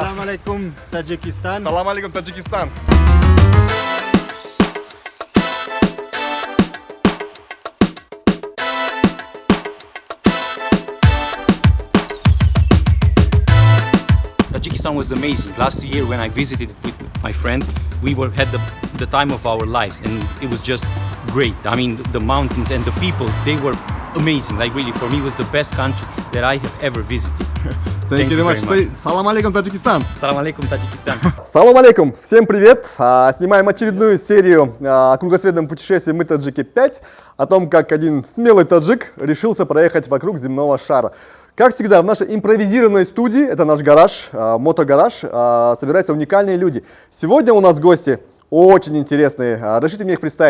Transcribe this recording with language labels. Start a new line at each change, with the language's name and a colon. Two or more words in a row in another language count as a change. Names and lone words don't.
Arabic: алейкум, Таджикистан. سلام عليكم, Таджикистан.
English: Tajikistan was amazing. Last year when I visited with my friend, we had the time of our lives and it was just great. I mean, the mountains and the people, they were amazing. Like really, for me, it was the best country that I have ever visited. Thank you very much.
Arabic: سلام عليكم, Таджикистан. سلام عليكم, Tajikistan. سلام عليكم,
Russian: всем привет! Снимаем очередную серию о кругосветном путешествии «Мы таджики 5», о том, как один смелый таджик решился проехать вокруг земного шара. Как всегда, в нашей импровизированной студии, это наш гараж, мотогараж, собираются уникальные люди. Сегодня у нас гости очень интересные, разрешите мне их представить.